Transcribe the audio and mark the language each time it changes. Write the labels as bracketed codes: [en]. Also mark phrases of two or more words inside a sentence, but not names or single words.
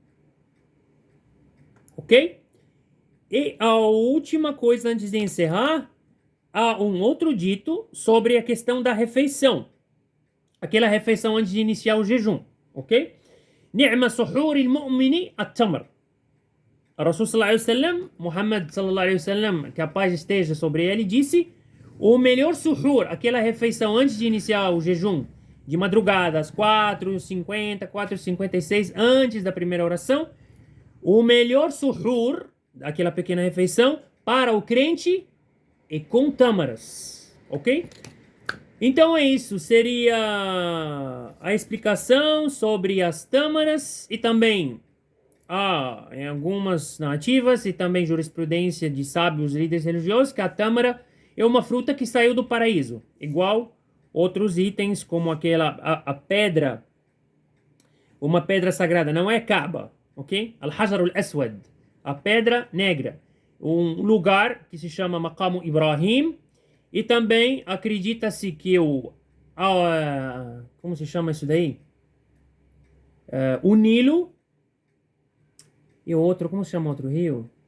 [pt] Ok? E a última coisa antes de encerrar, há um outro dito sobre a questão da refeição. Aquela refeição antes de iniciar o jejum, ok? [ar] نعم سحور المؤمن التمر. رسول صلى الله عليه وسلم، محمد صلى الله عليه وسلم, [pt] que a paz esteja sobre ele, disse: o melhor suhur, aquela refeição antes de iniciar o jejum, de madrugada, às 4h50, 4h56, antes da primeira oração, o melhor suhur, aquela pequena refeição, para o crente, e com tâmaras, ok? Então é isso, seria a explicação sobre as tâmaras e também em algumas narrativas e também jurisprudência de sábios líderes religiosos que a tâmara é uma fruta que saiu do paraíso, igual outros itens como a pedra, uma pedra sagrada, não é Kaaba, ok? Al-Hajar al-Aswad, a pedra negra, um lugar que se chama Maqam Ibrahim, e também acredita-se que como se chama isso daí? O Nilo e o outro, como se chama outro rio?